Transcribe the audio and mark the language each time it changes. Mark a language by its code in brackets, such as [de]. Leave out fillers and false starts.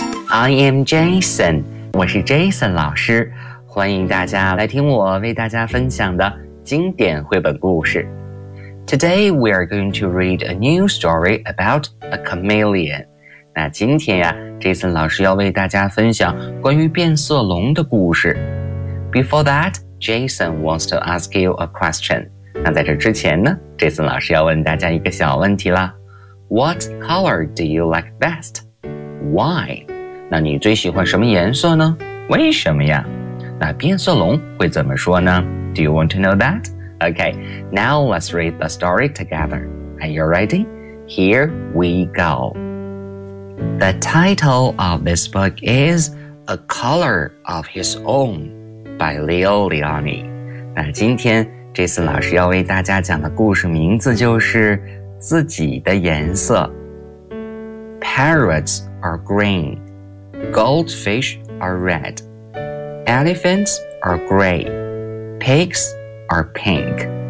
[en] I am Jason， [zh] 我是 Jason 老师，欢迎大家来听我为大家分享的经典绘本故事。 [en] Today we are going to read a new story about a chameleon。 [zh] 那今天呀 ，Jason 老师要为大家分享关于变色龙的故事。 [en] Before that, Jason wants to ask you a question. [zh] 那在这之前呢 ，Jason 老师要问大家一个小问题啦。 [en] What color do you like best? Why? [zh] 那你最喜欢什么颜色呢？为什么呀？那变色龙会怎么说呢 ？ [en] Do you want to know that? Okay, now let's read the story together. Are you ready? Here we go. The title of this book is A Color of His Own by Leo Leoni. [zh] 那今天 Jason 老师要为大家讲的故事名字就是自己的颜色。 [en] Parrots are green. Goldfish are red. Elephants are gray. Pigs are pink.